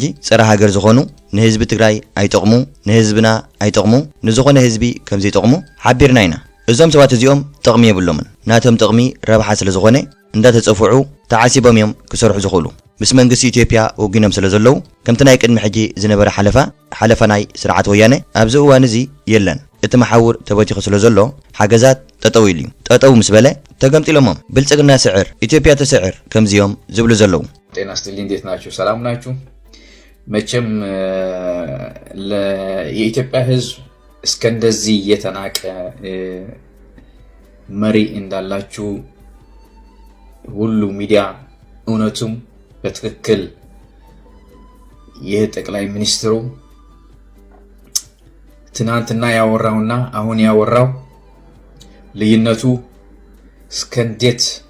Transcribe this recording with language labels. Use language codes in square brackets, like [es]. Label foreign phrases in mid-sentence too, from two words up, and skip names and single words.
[ti] ፀረ ሃገር ዝኾኑ ንህዝቢ ትግራይ ኣይጠቕሙ ንህዝብና ኣይጠቕሙ ንዝኾነ ህዝቢ ከም ዘይጠቕሙ ሓቢርና ኢና እዞም ሰባት እዚኦም ጥቕሚ የብሎምን ናቶም ጥቕሚ ረብሓ ስለ ዝኾነ እንዳተፀፍዑ ተዓሲቦም እዮም ክሰርሑ ዝኽእሉ ምስ መንግስቲ ኢትዮጵያ ወጊኖም ስለ ዘለዉ ከምቲ ናይ ቅድሚ ሕጂ ዝነበረ ሓለፋ ናይ ስርዓት ወያነ ኣብዚ እዋን እዚ የለን እቲ መሓውር ተበቲኹ ስለ ዘሎ ሓገዛት ጠጠው ኢሉ ጠጠው ምስ በለ ተገምጢሎሞም ብልጽግና ስዕር ኢትዮጵያ ተስዕር ከምዚዮም ዝብሉ ዘለው። [am] ጤና ይስጥልኝ። እንዴት ናችሁ? ሰላም ናችሁ? መቼም የኢትዮጵያ ሕዝብ እስከ እንደዚህ የተናቀ መሪ እንዳላችሁ ሁሉ ሚዲያ እውነቱም በትክክል ይህ ጠቅላይ ሚኒስትሩ ትናንትና ያወራውና አሁን ያወራው ልዩነቱ እስከ እንዴት